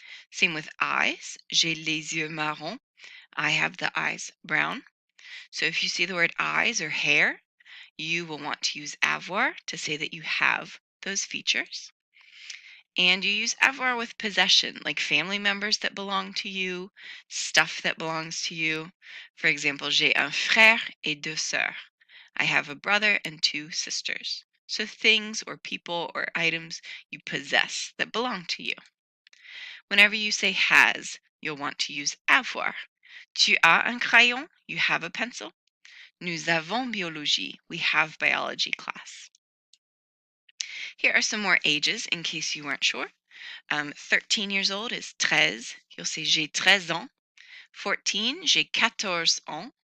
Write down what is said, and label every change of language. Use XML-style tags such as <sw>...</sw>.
<en>Same with eyes.</en> <fr>J'ai les yeux marrons.</fr> <en>I have the eyes brown. So if you see the word eyes or hair, you will want to use avoir to say that you have those features. And you use avoir with possession, like family members that belong to you, stuff that belongs to you. For example,</en> <fr>j'ai un frère et deux sœurs.</fr> <en>I have a brother and 2 sisters. So things or people or items you possess that belong to you. Whenever you say has, you'll want to use avoir.</en> <fr>Tu as un crayon?</fr> <en>You have a pencil.</en> <fr>Nous avons biologie.</fr> <en>We have biology class. Here are some more ages in case you weren't sure. 13 years old is 13. You'll say</en> <fr>j'ai 13 ans.</fr> <en>14,</en> <fr>j'ai 14 ans.</fr>